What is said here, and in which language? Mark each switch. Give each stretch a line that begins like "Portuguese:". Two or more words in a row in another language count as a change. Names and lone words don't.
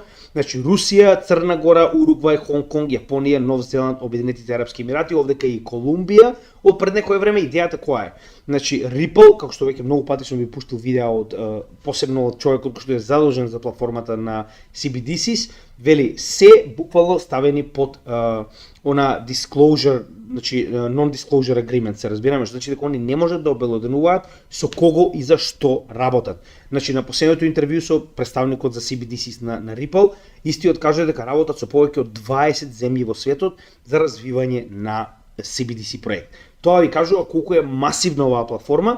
Macedonian: Значи Русија, Црна Гора, Уругвај, Хонг Конг, Јапонија, Нов Зеланд, Обединетите арапски емирати, овдека и Колумбија. Од пред некое време идејата која е? Значи Ripple, како што веќе многу пати сум ви пуштил видеа од посебно од човекот кој што е задолжен за платформата на CBDCs, вели се буквално ставени под она disclosure, значи
English: non-disclosure agreement,
Macedonian: се разбираме, значи дека они не можат да обелоденуваат со кого и за што работат. Значи на последното интервју со представникот за CBDCs на Ripple, истиот кажа дека работат со повеќе од 20 земји во светот за развивање на CBDC проект. Тоа ви кажува колку е масивна оваа платформа.